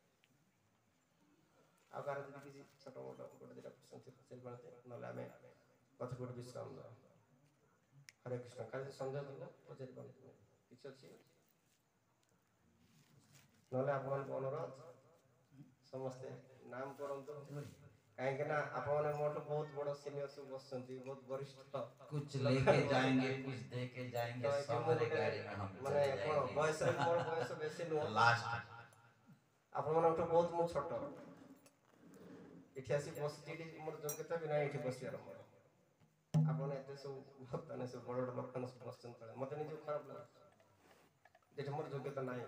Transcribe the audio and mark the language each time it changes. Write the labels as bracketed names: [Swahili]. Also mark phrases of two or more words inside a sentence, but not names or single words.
[Odia] ଆଉ କାହାର ଯଦି କିଛି ଛୋଟ ମୋଟ ଗୋଟେ ଦୁଇଟା ପ୍ରଶ୍ନ ପଚାରି ପାରନ୍ତେ, ନହେଲେ ଆମେ କଥା ଗୋଟେ ବିଶ୍ରାମ ଦେବା। ହରେ କୃଷ୍ଣ। କାଲି ସନ୍ଦେହ ଥିବ ପଚାରି ପାରନ୍ତି, କିଛି ଅଛି? ନହେଲେ ଆପଣଙ୍କ ଅନୁରୋଧ, ସମସ୍ତେ ନାମ କରନ୍ତୁ। କାହିଁକି ନା ଆପଣମାନେ ମୋଠୁ ବହୁତ ବଡ଼ ସିନିୟର ସବୁ ବସୁଛନ୍ତି, ବହୁତ ବରିଷ୍ଠ। [Hindi] कुछ लेके जाएंगे, कुछ दे के जाएंगे, सवारी गाड़ी में हम [Odia] ମାନେ [Hindi] चले [Odia] କ'ଣ [Hindi] जाएंगे। [Odia] ବୟସରେ ମୋର ବୟସ ବେଶୀ ନୁହଁ, लास्ट ଆପଣମାନଙ୍କଠୁ ବହୁତ ମୁଁ ଛୋଟ। ଏଠି ଆସି ବସିଛି, ଏଠି ମୋର ଯୋଗ୍ୟତା ବି ନାହିଁ ଏଠି ବସିବାର ମୋର। ଆପଣ ଏତେ ସବୁ ବର୍ତ୍ତମାନ ସବୁ ବଡ଼ ବଡ଼ ଲୋକମାନେ ସବୁ ବସୁଛନ୍ତି ତଳେ, ମୋତେ ନିଜକୁ ଖରାପ ଲାଗୁଛି ଯେଠି ମୋର ଯୋଗ୍ୟତା ନାହିଁ।